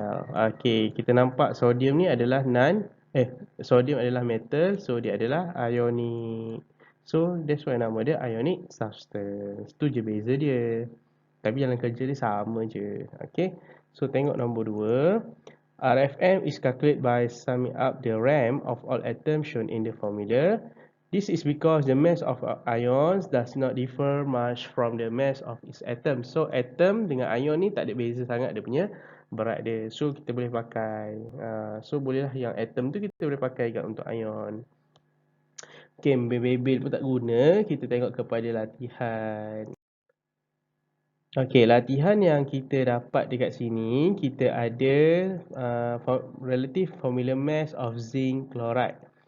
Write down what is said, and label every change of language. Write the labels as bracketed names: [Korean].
[Malay] Okey, kita nampak sodium ni adalah sodium adalah metal, so dia adalah ionic. So that's why nama dia ionic substance. Tu je beza dia. Tapi jalan kerja dia sama je. Okay. So tengok nombor 2. [English] RFM is calculated by summing up the RAM of all atoms shown in the formula. This is because the mass of ions does not differ much from the mass of its atom. [Malay] So atom dengan ion ni tak ada beza sangat dia punya berat dia. So kita boleh pakai. So bolehlah yang atom tu kita boleh pakai juga untuk ion. Okay, bebel pun tak guna. Kita tengok kepada latihan. Okey, latihan yang kita dapat dekat sini, kita ada relative formula mass of zinc chloride.